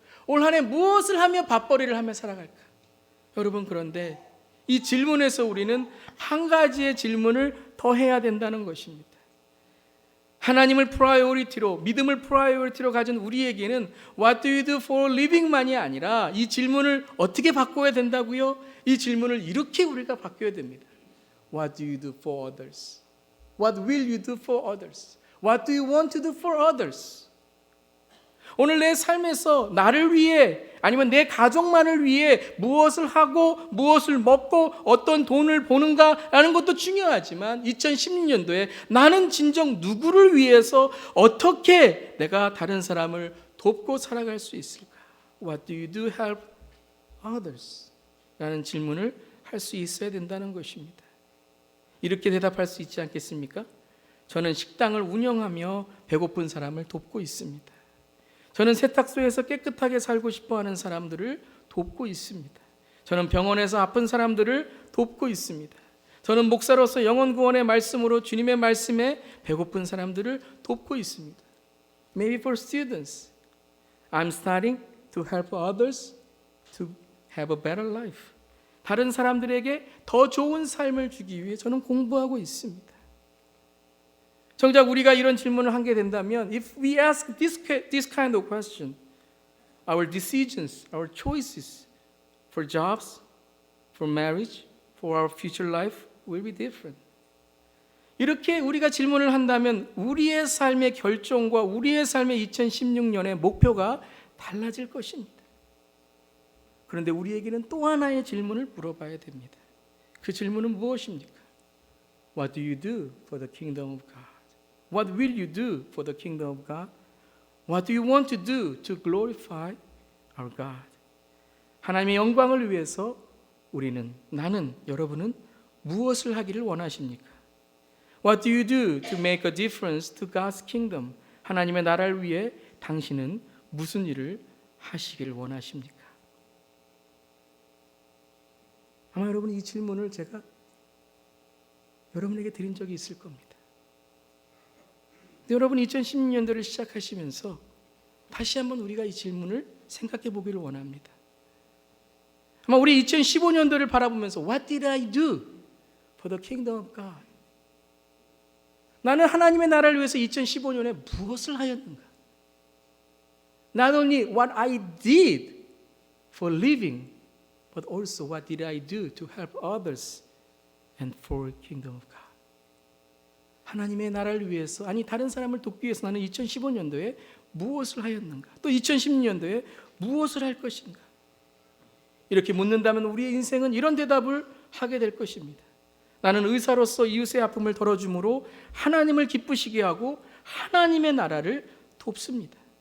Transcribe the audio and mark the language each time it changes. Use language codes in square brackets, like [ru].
[ko] 올 한 해 무엇을 하며 밥벌이를 하며 살아갈까? 여러분 그런데 이 질문에서 우리는 한 가지의 질문을 더 해야 된다는 것입니다. 하나님을 프라이오리티로, 믿음을 프라이오리티로 가진 우리에게는 [en] What do you do for a living [ko] 만이 아니라 이 질문을 어떻게 바꿔야 된다고요? 이 질문을 이렇게 우리가 바꿔야 됩니다. [en] What do you do for others? What will you do for others? What do you want to do for others? [ko] 오늘 내 삶에서 나를 위해 아니면 내 가족만을 위해 무엇을 하고 무엇을 먹고 어떤 돈을 보는가라는 것도 중요하지만 2016년도에 나는 진정 누구를 위해서 어떻게 내가 다른 사람을 돕고 살아갈 수 있을까? [en] What do you do to help others? [ko] 라는 질문을 할 수 있어야 된다는 것입니다. 이렇게 대답할 수 있지 않겠습니까? 저는 식당을 운영하며 배고픈 사람을 돕고 있습니다. 저는 세탁소에서 깨끗하게 살고 싶어 하는 사람들을 돕고 있습니다. 저는 병원에서 아픈 사람들을 돕고 있습니다. 저는 목사로서 영혼 구원의 말씀으로 주님의 말씀에 배고픈 사람들을 돕고 있습니다. [en] Maybe for students, I'm starting to help others to have a better life. [ko] 다른 사람들에게 더 좋은 삶을 주기 위해 저는 공부하고 있습니다. 정작 우리가 이런 질문을 하게 된다면, [en] if we ask this kind of question, our decisions, our choices for jobs, for marriage, for our future life will be different. [ko] 이렇게 우리가 질문을 한다면 우리의 삶의 결정과 우리의 삶의 2016년의 목표가 달라질 것입니다. 그런데 우리에게는 또 하나의 질문을 물어봐야 됩니다. 그 질문은 무엇입니까? [en] What do you do for the kingdom of God? What will you do for the kingdom of God? What do you want to do to glorify our God? [ko] 하나님의 영광을 위해서 나는, 여러분은 무엇을 하기를 원하십니까? [en] What do you do to make a difference to God's kingdom? [ko] 하나님의 나라를 위해 당신은 무슨 일을 하시기를 원하십니까? 아마 여러분 이 질문을 제가 여러분에게 드린 적이 있을 겁니다. 근데 여러분 2016년도를 시작하시면서 다시 한번 우리가 이 질문을 생각해 보기를 원합니다. 아마 우리 2015년도를 바라보면서 [en] What did I do for the kingdom of God? [ko] 나는 하나님의 나라를 위해서 2015년에 무엇을 하였는가? [en] Not only what I did for living, but also what did I do to help others and for kingdom of God. [ko] 하나님의 나라를 위해서, 아니 다른 사람을 돕기 위해서 나는 2015년도에 무엇을 하였는가? 또 2016년도에 무엇을 할 것인가? 이렇게 묻는다면 우리의 인생은 이런 대답을 하게 될 것입니다. 나는 의사로서 이웃의 아픔을 덜어줌으로 하나님을 기쁘시게 하고 하나님의 나라를 돕습니다.